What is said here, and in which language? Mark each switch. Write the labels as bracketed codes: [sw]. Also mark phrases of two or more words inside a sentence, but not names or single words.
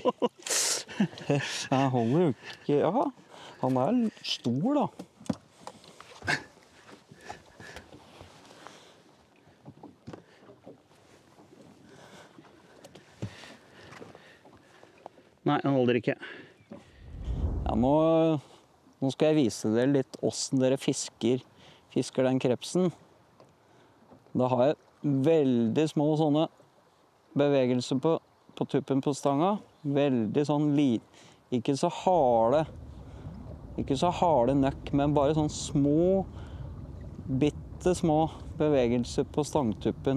[sv] Han håller ju inte... Ja, han är stor då. [no] Nej, han holder ikke. Ja, nå skal jeg vise dere litt hvordan dere fisker den krepsen. Da har jeg veldig små sånne bevegelser på tuppen på stanga. Veldig sånn ikke så harde nøkk, men bare sånn små, bitte små bevegelser på stangtuppen.